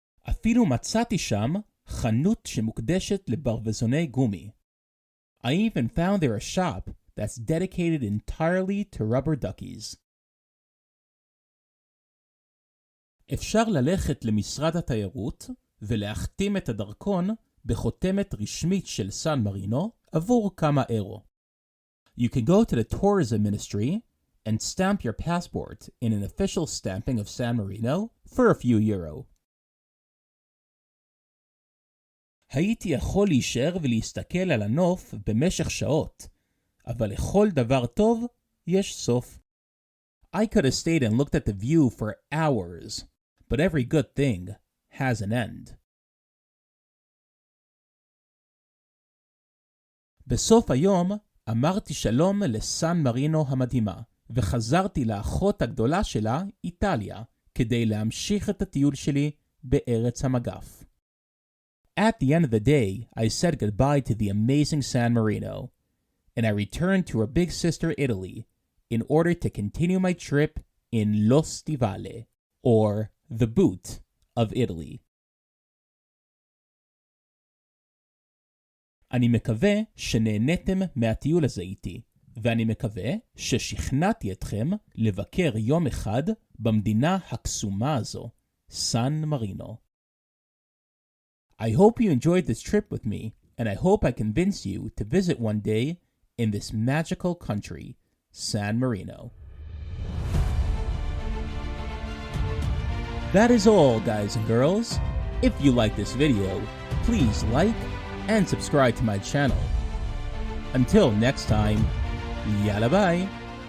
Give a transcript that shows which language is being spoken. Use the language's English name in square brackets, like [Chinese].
[Hebrew] אפילו מצאתי שם חנות שמוקדשת לברווזוני גומי. [English] I even found there a shop that's dedicated entirely to rubber duckies. [Hebrew] אפשר ללכת למשרד התיירות ולהחתים את הדרכון בחותמת רשמית של סן מרינו עבור כמה אירו. [English] You can go to the tourism ministry and stamp your passport in an official stamping of San Marino for a few euro. [Hebrew] הייתי יכול להישאר ולהסתכל על הנוף במשך שעות, אבל לכל דבר טוב יש סוף. [English] I could have stayed and looked at the view for hours, but every good thing has an end. [Hebrew] בסוף היום אמרתי שלום לסן מרינו המדהימה, וחזרתי לאחות הגדולה שלה, איטליה, כדי להמשיך את הטיול שלי בארץ המגף. [English] At the end of the day, I said goodbye to the amazing San Marino, and I returned to her big sister Italy in order to continue my trip in Lo Stivale, or the boot of Italy. [Hebrew] אני מקווה שנהנתם מהטיול הזה איתי, ואני מקווה ששכנעתי אתכם לבקר יום אחד במדינה הקסומה הזו, סן מרינו. [English] I hope you enjoyed this trip with me, and I hope I convince you to visit one day in this magical country, San Marino. That is all, guys and girls. If you like this video, please like and subscribe to my channel. Until next time, yalla bye!